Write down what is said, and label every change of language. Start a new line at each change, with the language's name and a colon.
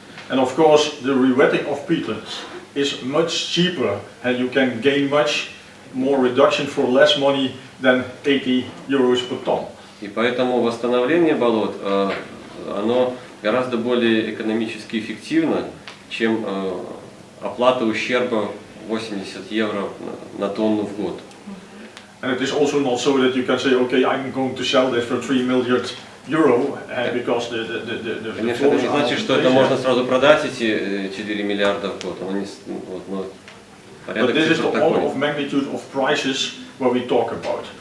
English: And of course, the rewetting of peatlands is much cheaper, and you can gain much more reduction for less money than 80 euros per ton.
Russian: И поэтому восстановление болот, оно гораздо более экономически эффективно, чем оплата ущерба 80 евро на тонну в год.
English: And it is also not so that you can say, okay, I'm going to sell this for 3 million euro, because the
Russian: Конечно, это не значит, что это можно сразу продать, эти 4 миллиарда в год.
English: But this is the order of magnitude of prices what we talk about.